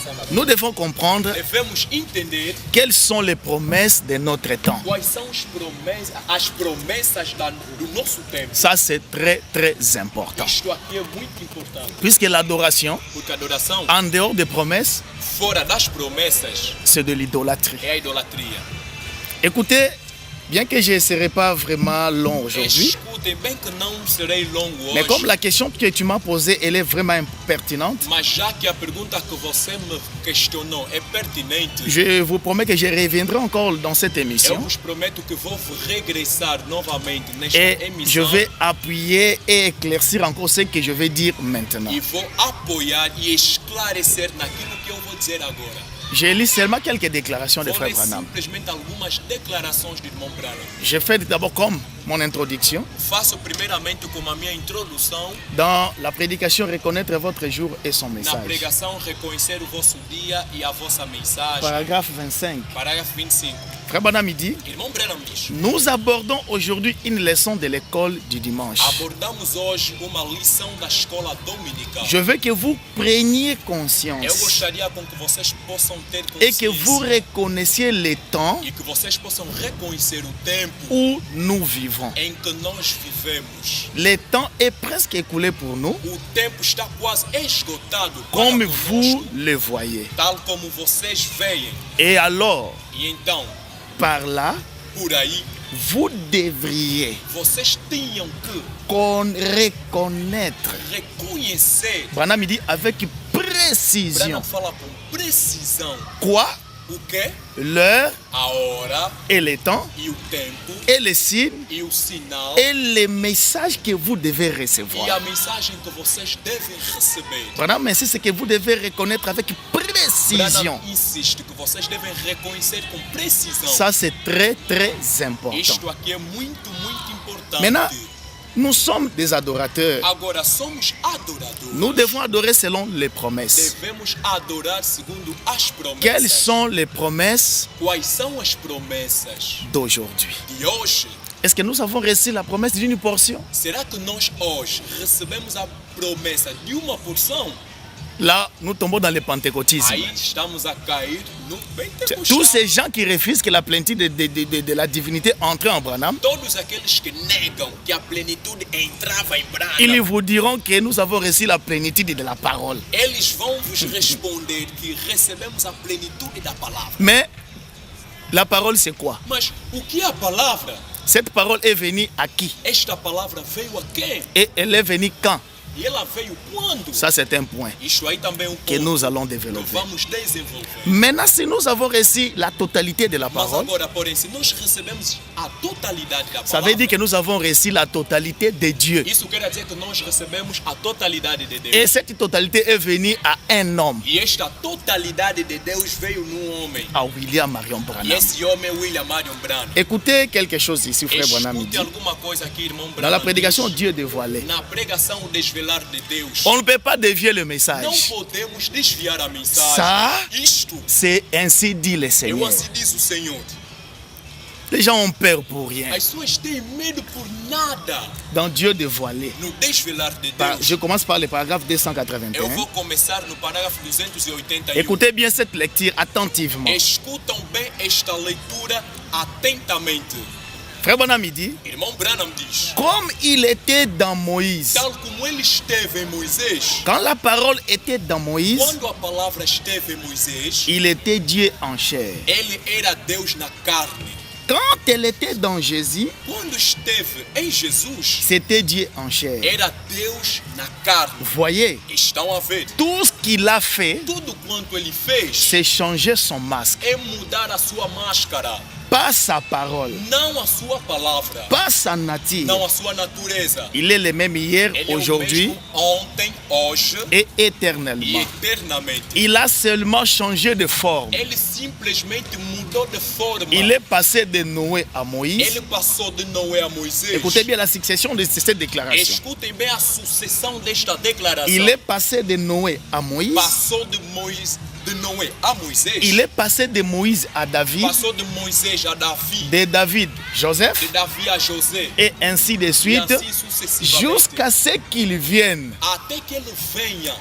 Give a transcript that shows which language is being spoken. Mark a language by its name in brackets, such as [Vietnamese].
[French] nous devons comprendre [Portuguese] Devemos entender [French] quelles sont les promesses de notre temps. [Portuguese] quais são as promessas do nosso tempo. [French] Ça, c'est très, très important. [Portuguese] Isto aqui é muito importante. [French] Puisque l'adoration, [Portuguese] Porque a adoração, [French] en dehors des promesses, [Portuguese] fora das promessas, [French] c'est de l'idolâtrie. [Portuguese] é a idolatria. [French] Écoutez, bien que je ne serai pas vraiment long aujourd'hui, [Portuguese] Escutem, bem que não serei longo [French] mais [Portuguese] hoje, [French] comme la question que tu m'as posée, elle est vraiment pertinente, [Portuguese] mas já que a pergunta que você me questionou é pertinente, [French] je vous promets que je reviendrai encore dans cette [Portuguese] eu [French] émission [Portuguese] vos prometo que vou regressar novamente nesta [French] et je [Portuguese] emissão [French] vais appuyer et éclaircir encore ce que je vais dire maintenant. [Portuguese] e vou apoiar e esclarecer naquilo que eu vou dizer agora. [French] Je lis seulement quelques déclarations de [Portuguese] Vou [French] Frère [Portuguese] ler [French] Branham. [Portuguese] simplesmente algumas declarações de irmão Branham. [French] Je fais d'abord comme mon introduction. [Portuguese] Faço primeiramente como a minha introdução [French] Dans la prédication, reconnaître votre jour et son [Portuguese] na [French] message. [Portuguese] pregação, reconhecer o vosso dia e a vossa mensagem. [French] Paragraphe 25. [Portuguese] Parágrafo 25. [French] Frère Branham dit: [Portuguese] Irmão Branham diz: [French] nous abordons aujourd'hui une leçon de l'école du dimanche. [Portuguese] abordamos hoje uma lição da escola dominical. [French] Je veux que vous preniez [Portuguese] Eu [French] conscience [Portuguese] gostaria com que vocês possam ter [French] et que vous [Portuguese] consciência [French] reconnaissiez le temps [Portuguese] e que vocês possam reconhecer o tempo [French] où nous vivons. [Portuguese] em que nós vivemos. [French] Le temps est presque écoulé pour nous, [Portuguese] O tempo está quase esgotado para [French] comme [Portuguese] conosco, [French] vous le voyez. [Portuguese] tal como vocês veem. [French] Et alors, [Portuguese] E então, [French] par là, [Portuguese] por aí, [French] vous devriez [Portuguese] vocês tinham que [French] reconnaître. [Portuguese] reconhecer. [French] Branham dit avec précision [Portuguese] Branham fala com precisão [French] quoi, [Portuguese] o que, [French] l'heure [Portuguese] a hora [French] et le temps [Portuguese] e o tempo [French] et les signes [Portuguese] e o sinal [French] et les messages que vous devez [Portuguese] e a [French] recevoir. [Portuguese] mensagem que vocês devem receber. [French] Branham insiste que vous devez reconnaître avec précision. [Portuguese] Branham insiste que vocês devem reconhecer com precisão. [French] Ça, c'est très, très important. [Portuguese] Isto aqui é muito, muito importante. [French] Maintenant, nous sommes des adorateurs. [Portuguese] Agora somos adoradores. [French] Nous devons adorer selon les promesses. [Portuguese] Devemos adorar segundo as promessas. [French] Quelles sont les promesses [Portuguese] Quais são as promessas [French] d'aujourd'hui? [Portuguese] de hoje? [French] Est-ce que nous avons reçu la promesse d'une portion? [Portuguese] Será que nós hoje recebemos a promessa de uma porção? [French] Là, nous tombons dans le pentecôtisme. [Portuguese] Aí estamos a cair no [French] Tous [Portuguese] pentecostal. [French] ces gens qui refusent que la plénitude de la divinité entre en Branham, [Portuguese] Todos aqueles que negam que a plenitude entrava em [French] ils [Portuguese] Branham, [French] vous diront que nous avons reçu la plénitude de la parole. [Portuguese] eles vão vos responder que recebemos a plenitude da palavra. [French] Mais la parole, c'est quoi? [Portuguese] Mas o que é a palavra? [French] Cette parole est venue à qui? [Portuguese] Esta palavra veio a quem? [French] Et elle est venue quand? [Portuguese] E ela veio quando? [French] Ça, c'est un point [Portuguese] Isto aí também é um [French] que [Portuguese] ponto [French] nous allons [Portuguese] que [French] développer. [Portuguese] vamos desenvolver. [French] Maintenant, si nous avons reçu la totalité de la [Portuguese] Mas [French] parole, [Portuguese] agora, porém, se nós recebemos a totalidade da [French] ça veut [Portuguese] palavra, [French] dire que nous avons reçu la totalité de Dieu. [Portuguese] isso quer dizer que nós recebemos a totalidade de Deus. [French] Et cette totalité est venue à un homme, [Portuguese] E esta totalidade de Deus veio num homem. [French] à William Marion [Portuguese] E [French] Branham. [Portuguese] esse homem é William Marion Branham. [French] Écoutez quelque chose ici, frère Branham. [Portuguese] Escute [French] dit. [Portuguese] alguma coisa aqui, irmão Branham. [French] Dans la prédication, [Portuguese] diz. [French] Dieu dévoilé. [Portuguese] Na pregação, o desvelar de Deus. [French] On ne peut pas dévier le [Portuguese] Não [French] message. [Portuguese] podemos desviar a mensagem. [French] Ça, [Portuguese] Isto, [French] c'est ainsi dit le [Portuguese] eu [French] Seigneur. [Portuguese] assim diz o Senhor. [French] Les gens ont peur pour rien. [Portuguese] As pessoas têm medo por nada [French] Dans Dieu dévoilé. [Portuguese] no desvelar de [French] Par- [Portuguese] Deus. [French] Je commence par le paragraphe [Portuguese] Eu [French] 281. [Portuguese] vou começar no parágrafo 281. [French] Écoutez bien cette lecture attentivement. [Portuguese] Escutam bem esta leitura atentamente. [French] Frère Branham dit, [Portuguese] Irmão Branham diz: [French] comme il était dans Moïse, [Portuguese] tal como ele esteve em Moisés, [French] quand la parole était dans Moïse, [Portuguese] quando a palavra esteve em Moisés, [French] il était Dieu en chair. [Portuguese] ele era Deus na carne. [French] Quand elle était dans Jésus, [Portuguese] Quando esteve em Jesus, [French] c'était Dieu en chair. [Portuguese] era Deus na carne. [French] Voyez, [Portuguese] Estão a ver? [French] tout ce qu'il a fait, [Portuguese] Tudo quanto ele fez [French] c'est changer son masque. [Portuguese] é mudar a sua máscara, [French] Pas sa parole, [Portuguese] não a sua palavra, [French] pas sa nature. [Portuguese] não a sua natureza. [French] Il est le même hier, [Portuguese] Ele é o [French] aujourd'hui [Portuguese] mesmo ontem, hoje [French] et [Portuguese] e [French] éternellement. [Portuguese] eternamente. [French] Il a seulement changé de forme. [Portuguese] Ele simplesmente mudou de forma. [French] Il est passé de Noé à Moïse. [Portuguese] Ele passou de Noé a Moisés. [French] Écoutez bien la succession de cette déclaration. [Portuguese] Escutem bem a sucessão desta declaração. [French] Il est passé de Noé à Moïse. [Portuguese] Passou de Noé a Moisés. [French] Il est passé de Moïse à David, [Portuguese] Passou de Moisés a Davi. [French] de David, Joseph, [Portuguese] De Davi a José. [French] et ainsi de [Portuguese] E [French] suite, [Portuguese] assim sucessivamente. [French] jusqu'à ce qu'il vienne [Portuguese] Até que ele venha